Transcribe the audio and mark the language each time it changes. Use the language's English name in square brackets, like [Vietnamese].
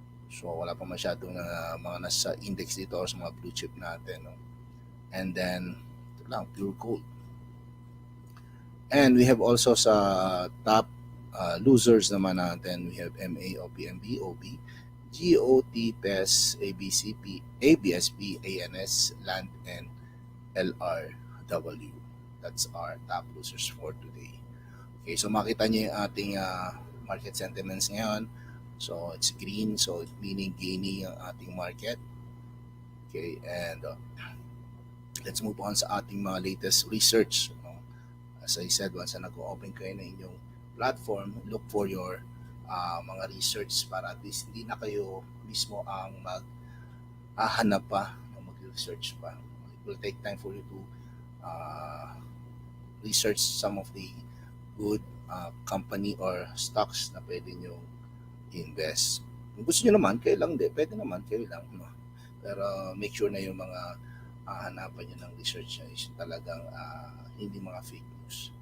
[Filipino] So wala pa masyadong mga nasa index dito or sa mga blue chip natin. [English] And then, [Filipino] ito lang, Pure Gold. [English] And we have also sa top losers [Filipino] naman natin, [English] we have MA, OPMB, OB, GOT, PES, ABCP, ABSP, ANS, LAND, and LRW. That's our top losers for today. Okay, so [Filipino] makita niyo yung ating [English] market sentiments ngayon. So, it's green, so meaning gaining [Filipino] ang ating [English] market. Okay, and let's move on [Filipino] sa ating mga [English] latest research. [Filipino] As I said, once na nag-open kayo na inyong platform, [English] look for your [Filipino] mga research para [English] at least [Filipino] hindi na kayo mismo ang maghahanap pa, mag-research pa. [English] It will take time for you to research some of the good company or stocks [Filipino] na pwede nyo [English] invest. [Filipino] Kung gusto nyo naman, kayo lang din. Pwede naman, kayo lang. Pero [English] make sure [Filipino] na yung mga hanapan nyo ng research nyo is talagang hindi mga [English] fake news.